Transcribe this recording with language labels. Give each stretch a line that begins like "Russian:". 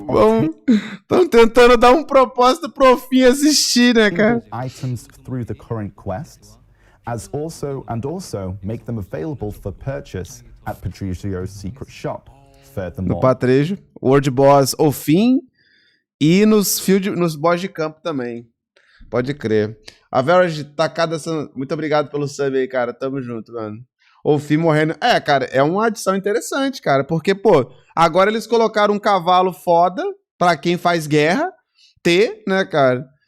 Portuguese: Estão tentando dar um propósito pro Ofim assistir, né, cara?
English: items through the current quests, also make them available for purchase at Patricio's secret shop.
Portuguese: No
English: Furthermore,
Portuguese: Patrício, World Boss Ofim e nos boss de campo também. Pode crer. A Verage tacada, muito obrigado pelo sub aí, cara. Tamo junto, mano. Ofim morrendo. É, cara, é uma adição interessante, cara. Porque, pô, agora eles colocaram um cavalo foda pra quem faz guerra ter, né, cara?